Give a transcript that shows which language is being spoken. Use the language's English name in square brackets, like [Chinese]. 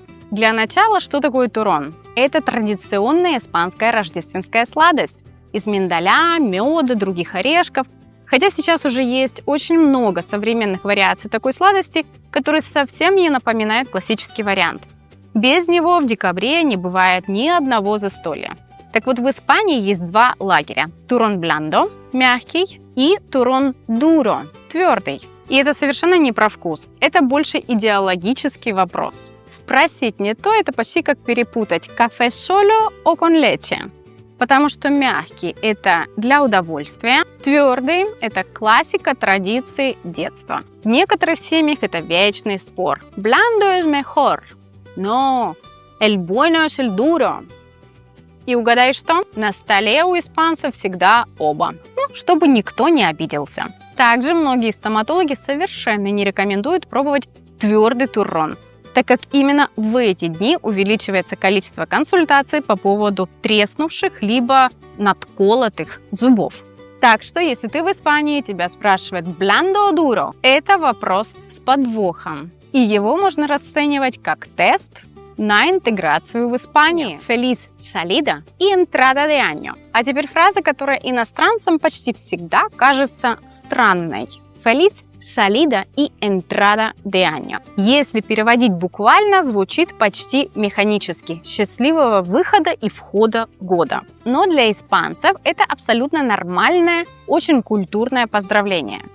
[Russian] Для начала, что такое туррон? Это традиционная испанская рождественская сладость из миндаля, меда, других орешков. Хотя сейчас уже есть очень много современных вариаций такой сладости, которые совсем не напоминают классический вариант. Без него в декабре не бывает ни одного застолья. Так вот, в Испании есть два лагеря. [Spanish] Turrón blando [Russian] – мягкий, и [Spanish] turrón duro [Russian] – твердый. И это совершенно не про вкус. Это больше идеологический вопрос. Спросить не то – это почти как перепутать [Spanish] café solo o con leche. [Russian] Потому что мягкий – это для удовольствия, твердый – это классика традиций детства. В некоторых семьях это вечный спор. [Spanish] Blando es mejor. No, el bueno es el duro. [Russian] И угадай что? На столе у испанцев всегда оба. Чтобы никто не обиделся. Также многие стоматологи совершенно не рекомендуют пробовать твердый туррон, так как именно в эти дни увеличивается количество консультаций по поводу треснувших либо надколотых зубов. Так что, если ты в Испании, тебя спрашивают [Spanish] «blando o duro», [Russian] это вопрос с подвохом. И его можно расценивать как тест на интеграцию в Испании. [Spanish] Feliz salida y entrada de año. [Russian] А теперь фраза, которая иностранцам почти всегда кажется странной. [Spanish] Feliz salida и entrada de año. [Russian] Если переводить буквально, звучит почти механически «счастливого выхода и входа года». Но для испанцев это абсолютно нормальное, очень культурное поздравление.